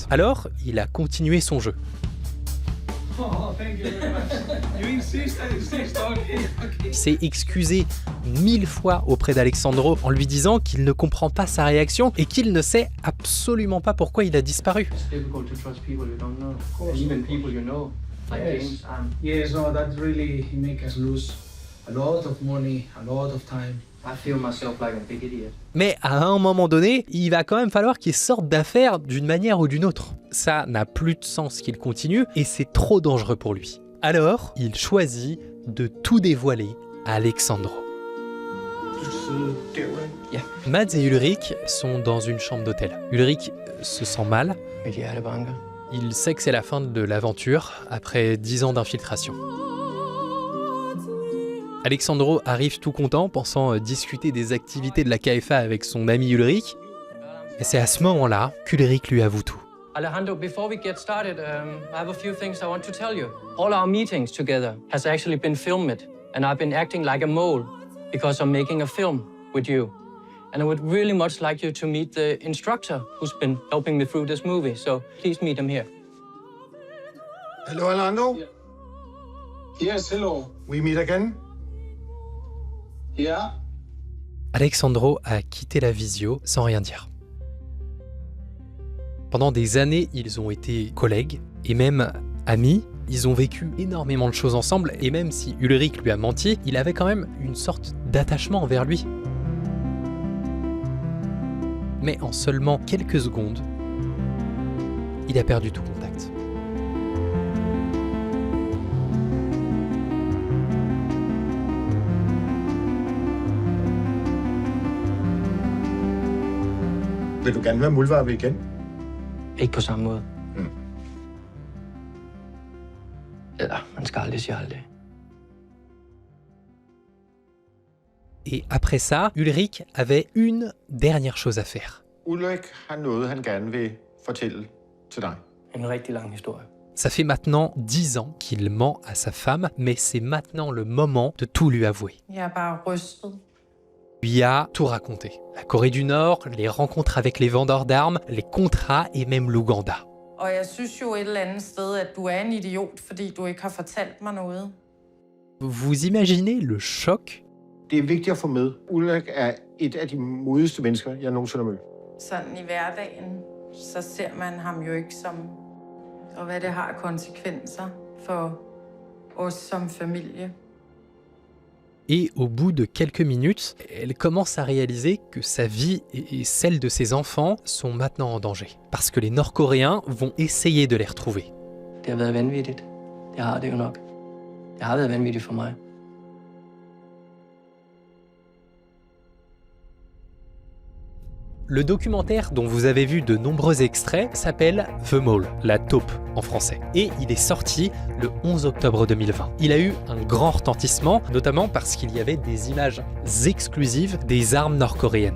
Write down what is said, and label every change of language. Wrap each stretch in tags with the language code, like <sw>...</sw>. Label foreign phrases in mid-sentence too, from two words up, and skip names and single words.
<fr>Alors, il a continué son jeu. Il s'est excusé 1000 fois auprès d'Alexandro en lui disant qu'il ne comprend pas sa réaction et qu'il ne sait absolument pas pourquoi il a disparu.</fr> <en>Yes, no, that really make us lose a lot of money, a lot of time. I feel myself like a big idiot. Mais à un moment donné, il va quand même falloir qu'il sorte d'affaire d'une manière ou d'une autre. Ça n'a plus de sens qu'il continue et c'est trop dangereux pour lui. Alors, il choisit de tout dévoiler à Alexandro. Mads et Ulrich sont dans une chambre d'hôtel. Ulrich se sent mal. Il sait que c'est la fin de l'aventure après 10 ans d'infiltration. Alexandro arrive tout content, pensant discuter des activités de la KFA avec son ami Ulrich. Et c'est à ce moment-là qu'Ulrich lui avoue tout. Alejandro, before we get started, I have a few things I want to tell you. All our meetings together has actually been filmed, and I've been acting like a mole because I'm making a film with you. And I would really much like you to meet the instructor who's been helping me through this movie. So please meet him here. Hello, Alejandro. Yes, hello. We meet again. Yeah.</en> <fr>Alexandro a quitté la visio sans rien dire. Pendant des années, ils ont été collègues et même amis. Ils ont vécu énormément de choses ensemble et même si Ulrich lui a menti, il avait quand même une sorte d'attachement envers lui. Mais en seulement quelques secondes, il a perdu tout contact.</fr> <da>Vil du gerne være muldvarpe igen? Ikke på samme måde. Eller, man skal aldrig sige aldrig.</da> <fr>Et après ça, Ulrich avait une dernière chose à faire.</fr> <da>Ulrik har noget, han gerne vil fortælle til dig. En rigtig lang historie.</da> <fr>Ça fait maintenant 10 ans qu'il ment à sa femme, mais c'est maintenant le moment de tout lui avouer.</fr> <da>Jeg er bare rystet.</da> <fr>Il lui a tout raconté. La Corée du Nord, les rencontres avec les vendeurs d'armes, les contrats et même l'Ouganda.</fr> <da>Og jeg synes jo et eller andet sted, at du er en idiot, fordi du ikke har fortalt mig noget.</da> <fr>Vous imaginez le choc?</fr> <da>Det er vigtigt at få med. Ulrik er et af de modigste mennesker, jeg nogensinde har mødt. Sådan i hverdagen, så ser man ham jo ikke som, og hvad det har af konsekvenser for os som familie.</da> <fr>Et au bout de quelques minutes, elle commence à réaliser que sa vie et celle de ses enfants sont maintenant en danger. Parce que les Nord-Coréens vont essayer de les retrouver.</fr> <da>Det har været vanvittigt. Det har det jo nok. Det har været vanvittigt for mig.</da> <fr>Le documentaire dont vous avez vu de nombreux extraits s'appelle The Mole, la taupe en français. Et il est sorti le 11 octobre 2020. Il a eu un grand retentissement, notamment parce qu'il y avait des images exclusives des armes nord-coréennes.</fr>